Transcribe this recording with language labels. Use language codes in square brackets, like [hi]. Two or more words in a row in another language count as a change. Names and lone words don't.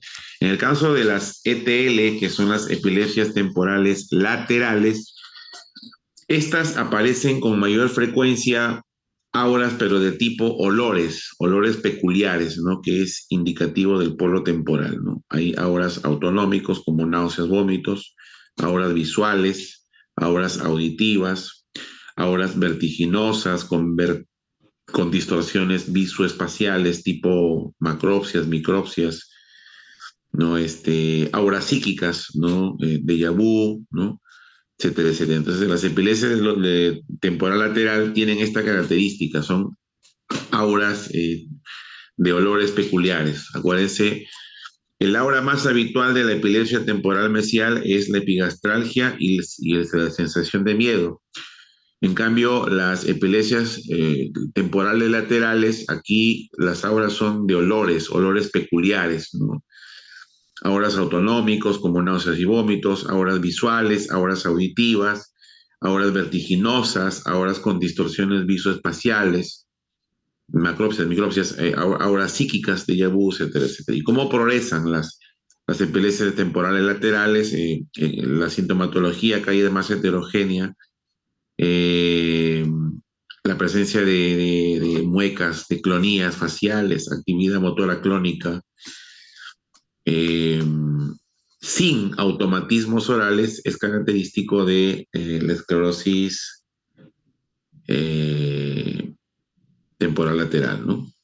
[es] En el caso de las ETL, que son las epilepsias temporales laterales, estas aparecen con mayor frecuencia auras, pero de tipo olores peculiares, ¿no? Que es indicativo del polo temporal, ¿no? Hay auras autonómicos como náuseas, vómitos, auras visuales, auras auditivas, auras vertiginosas con distorsiones visoespaciales tipo macropsias, micropsias, ¿no? Auras psíquicas, ¿no? [fr] Déjà vu, [es] ¿no? Etcétera, etcétera. Entonces, las epilepsias de temporal lateral tienen esta característica, son auras de olores peculiares. Acuérdense, el aura más habitual de la epilepsia temporal mesial es la epigastralgia y la sensación de miedo. En cambio, las epilepsias temporales laterales, aquí las auras son de olores peculiares, ¿no? Auras autonómicos como náuseas y vómitos, auras visuales, auras auditivas, auras vertiginosas, auras con distorsiones visoespaciales, macropsias, micropsias, auras psíquicas, [fr] déjà vu, [es] etcétera, etcétera. ¿Y cómo progresan las epilepsias temporales laterales? La sintomatología acá es más heterogénea. Eh, la presencia de muecas, de clonías faciales, actividad motora clónica, eh, sin automatismos orales es característico de la esclerosis temporal lateral, ¿no?